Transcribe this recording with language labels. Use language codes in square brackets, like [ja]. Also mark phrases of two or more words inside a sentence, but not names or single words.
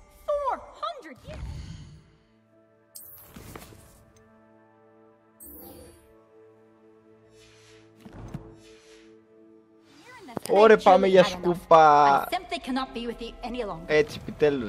[en] 400 years. [el] Ωραία, πάμε για σκούπα. [en] I simply cannot be with you any longer. [el] Έτσι, επιτέλους.